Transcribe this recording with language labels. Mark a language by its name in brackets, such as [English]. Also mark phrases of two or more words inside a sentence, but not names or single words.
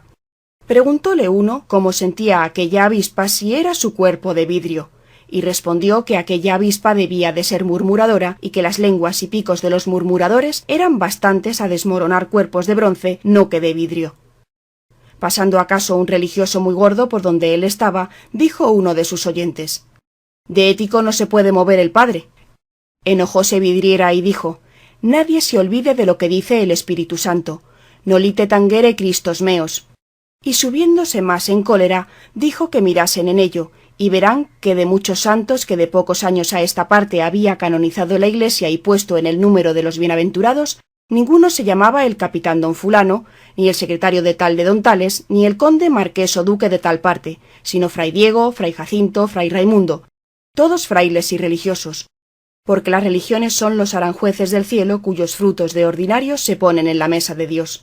[Spanish] Preguntóle uno cómo sentía aquella avispa si era su cuerpo de vidrio, y respondió que aquella avispa debía de ser murmuradora y que las lenguas y picos de los murmuradores eran bastantes a desmoronar cuerpos de bronce, no que de vidrio. Pasando acaso un religioso muy gordo por donde él estaba, dijo uno de sus oyentes: de ético no se puede mover el padre. Enojóse Vidriera y dijo: nadie se olvide de lo que dice el Espíritu Santo, [Latin] nolite tangere Cristos meos. [Spanish] Y subiéndose más en cólera, dijo que mirasen en ello, y verán que de muchos santos que de pocos años a esta parte había canonizado la iglesia y puesto en el número de los bienaventurados, ninguno se llamaba el capitán don fulano, ni el secretario de tal de don tales, ni el conde marqués o duque de tal parte, sino fray Diego, fray Jacinto, fray Raimundo, todos frailes y religiosos, porque las religiones son los aranjueces del cielo cuyos frutos de ordinario se ponen en la mesa de Dios.